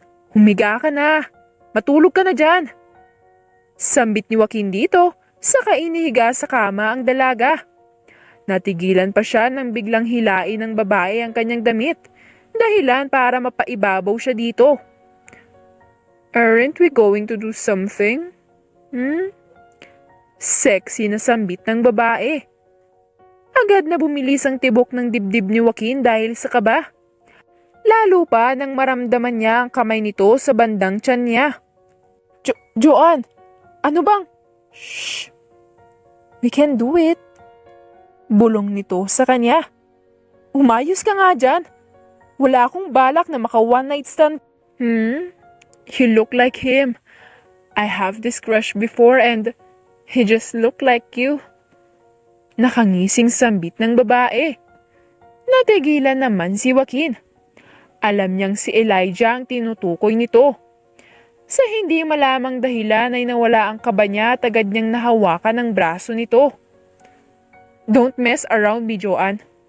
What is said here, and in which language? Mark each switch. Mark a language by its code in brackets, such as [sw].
[tl] Humiga ka na. Matulog ka na dyan. Sambit ni Joaquin dito, saka inihiga sa kama ang dalaga. Natigilan pa siya nang biglang hilain ng babae ang kanyang damit. Dahilan para mapaibabaw siya dito. [en] Aren't we going to do something? [tl] Sexy na sambit ng babae. Agad na bumilis ang tibok ng dibdib ni Joaquin dahil sa kaba. Lalo pa nang maramdaman niya ang kamay nito sa bandang tiyan niya. [en] Joanne, [tl] ano bang? [en] Shh! We can do it. [tl] Bulong nito sa kanya. Umayos ka nga dyan. Wala akong balak na maka one night stand. [en] You look like him. I have this crush before and he just looked like you. [tl] Nakangising sambit ng babae. Natigilan naman si Joaquin. Alam niyang si Elijah ang tinutukoy nito. Sa hindi malamang dahilan ay nawala ang kaba niya at agad niyang nahawakan ang braso nito. [en] Don't mess around me, Joanne.